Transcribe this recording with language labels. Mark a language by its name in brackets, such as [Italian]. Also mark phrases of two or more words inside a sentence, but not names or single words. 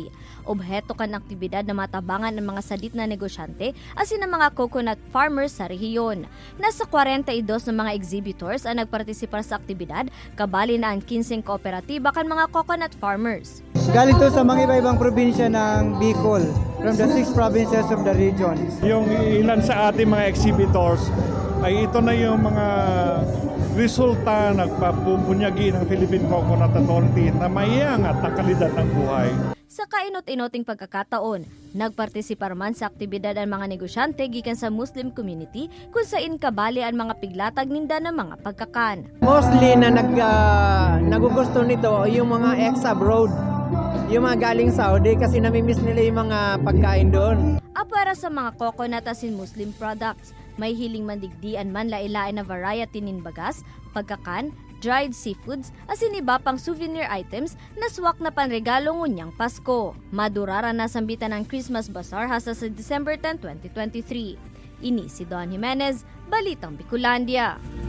[Bikol] Obheto kan aktibidad na matabangan ng mga sadit na negosyante asin ng mga [English] coconut farmers [Bikol] sa rehiyon. Nasa 42 na mga exhibitors ang nagpartisipar sa aktibidad, kabali na ang 15 kooperatiba kan mga [English] coconut farmers. [Filipino] Galing to sa mga iba-ibang probinsya ng Bicol, [English] from the 6 provinces of the region. [Filipino] Yung ilan sa ating mga exhibitors ay ito na yung mga resulta nagpapubunyagi ng Philippine Coconut Authority na maiangat ang kalidad ng buhay. [Bikol] Sa kainot-inoting pagkakataon, nagpartisipar man sa aktibidad ang mga negosyante gikan sa [English] Muslim community [Bikol] kung saan kabali ang mga piglatag ninda ng mga pagkakan. [Filipino] Mostly na nagugusto nito yung mga ex-abroad, yung mga galing Saudi kasi namimiss nila yung mga pagkain doon. [Bikol] Para sa mga coconut asin [English] Muslim products, [Bikol] may hiling mandigdian man lailain na variety nin bagas, pagkakan, [English] dried seafoods, [Bikol] asin iba pang [English] souvenir items [Bikol] na swak na panregalo ngunyang Pasko. Madurara na sambitan ng Christmas Bazaar hasta sa December 10, 2023. Ini si Don Jimenez, Balitang Bicolandia.